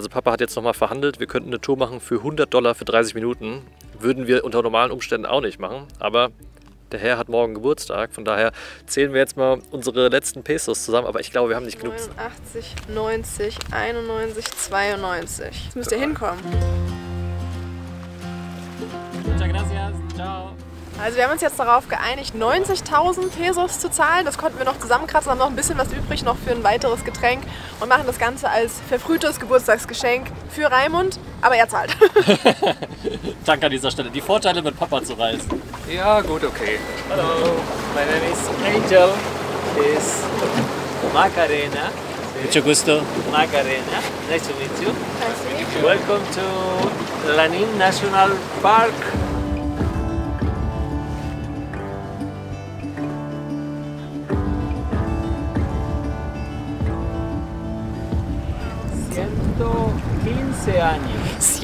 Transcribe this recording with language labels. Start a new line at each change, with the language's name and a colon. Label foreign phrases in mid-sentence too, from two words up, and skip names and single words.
German: Also Papa hat jetzt nochmal verhandelt, wir könnten eine Tour machen für $100 für 30 Minuten. Würden wir unter normalen Umständen auch nicht machen, aber der Herr hat morgen Geburtstag, von daher zählen wir jetzt mal unsere letzten Pesos zusammen, aber ich glaube, wir haben nicht genug. 89, 90, 91, 92. Jetzt müsst ihr hinkommen.
Spanish: Muchas gracias, ciao.
German: Also wir haben uns jetzt darauf geeinigt, 90.000 Pesos zu zahlen. Das konnten wir noch zusammenkratzen, haben noch ein bisschen was übrig noch für ein weiteres Getränk und machen das Ganze als verfrühtes Geburtstagsgeschenk für Raimund, aber er zahlt. Danke an dieser Stelle. Die Vorteile mit Papa zu reisen. Ja, gut, okay.
English: Hello, my name is Angel. Is Macarena.
Spanish: Mucho gusto. Macarena.
English: Nice to meet you. Welcome to Lanín National Park.
Spanish: Años.